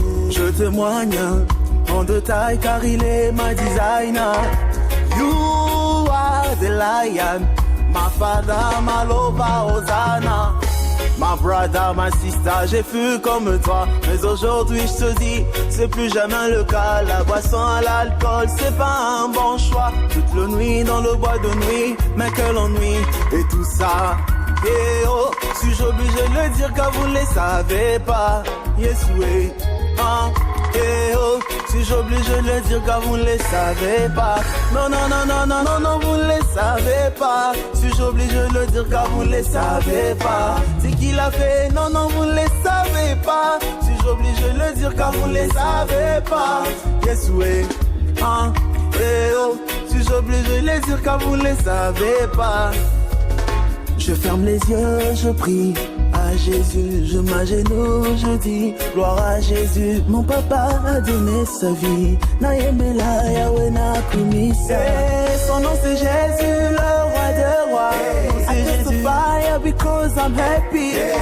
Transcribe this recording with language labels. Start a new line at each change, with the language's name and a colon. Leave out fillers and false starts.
French: Je témoigne en détail car il est ma designer.
English: You are the lion, my father, my lover, Hosanna.
French: Ma
English: brother,
French: ma
English: sister,
French: j'ai fui comme toi. Mais aujourd'hui je te dis, c'est plus jamais le cas. La boisson à l'alcool, c'est pas un bon choix. Toute la nuit dans le bois de nuit, mais quel ennui. Et tout ça, et oh, suis-je obligé de le dire car vous ne les savez pas. Yes oui, et oh, suis-je obligé de le dire car vous ne les savez pas. Non, vous ne les savez pas. Suis-je obligé de le dire car vous ne les savez pas. C'est qu'il a fait, non, vous ne les savez pas. Suis-je obligé de le dire car vous ne les savez pas. Yes oui, et oh, suis-je obligé de le dire car vous ne les savez pas. Je ferme les yeux, je prie à Jésus, je m'agenouille, je dis gloire à Jésus. Mon papa a donné sa vie,
Lingala: Naïmela Yahweh Nakumisa.
French: Son nom c'est Jésus, le roi de rois.
English: I testify because I'm happy.